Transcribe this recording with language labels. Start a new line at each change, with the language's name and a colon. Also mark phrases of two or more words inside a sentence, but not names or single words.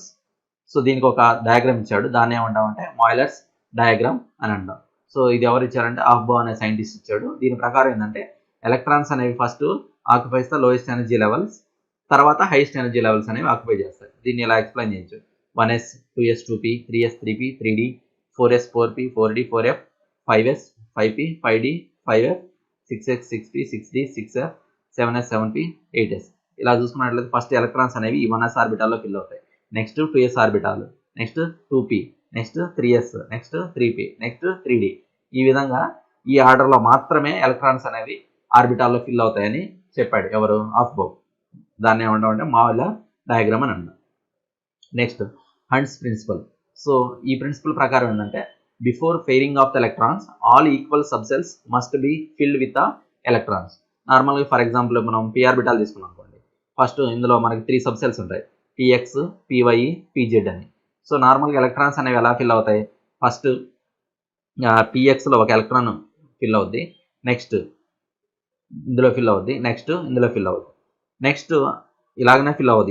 Telugu: సో దీనికి ఒక డయాగ్రామ్ ఇచ్చాడు, దాన్ని ఏమంటామంటే
English: Moeller's diagram
Telugu: అని అంటాం. సో ఇది ఎవరు ఇచ్చారంటే, ఆఫ్ బౌ అనే సైంటిస్ట్ ఇచ్చాడు. దీని ప్రకారం ఏంటంటే, ఎలక్ట్రాన్స్ అనేవి
English: first occupies the lowest energy levels,
Telugu: తర్వాత
English: highest energy levels
Telugu: అనేవి ఆక్యుపై చేస్తాయి. దీన్ని ఇలా ఎక్స్ప్లెయిన్ చేయొచ్చు, 1s 2s 2p 3s 3p 3d 4s 4p 4d 4f 5s 5p 5d 5f 6x 6p 6d 6f 7s 7p 8s. ఇలా చూసుకున్నట్లయితే
English: first electrons
Telugu: అనేవి ఈ 1s ఆర్బిటాల్లో ఫిల్ అవుతాయి.
English: next 2s orbital, next 2p, next 3s, next 3p, next 3d.
Telugu: ఈ విధంగా ఈ ఆర్డర్లో మాత్రమే ఎలక్ట్రాన్స్ అనేవి ఆర్బిటాల్లో ఫిల్ అవుతాయని చెప్పాడు ఎవరు, ఆఫ్బౌ. దాన్ని ఏమంటామంటే
English: Moeller diagram
Telugu: అని అంటాం.
English: next Hund's principle.
Telugu: సో ఈ ప్రిన్సిపల్ ప్రకారం ఏంటంటే
English: before pairing of the electrons all equal subshells must be filled with the electrons.
Telugu: నార్మల్గా
English: for example
Telugu: మనం p ఆర్బిటాల్ తీసుకున్నాం అనుకోండి. ఫస్ట్ ఇందులో మనకి 3 సబ్సెల్స్ ఉంటాయి, px, py, pz అని. సో నార్మల్గా ఎలక్ట్రాన్స్ అనేవి ఎలా ఫిల్ అవుతాయి, ఫస్ట్ pxలో ఒక ఎలక్ట్రాన్ ఫిల్ అవుద్ది, నెక్స్ట్ ఇందులో ఫిల్ అవుద్ది, నెక్స్ట్ ఇందులో ఫిల్ అవుద్ది, నెక్స్ట్ ఇలాగనే ఫిల్ అవుద్ది.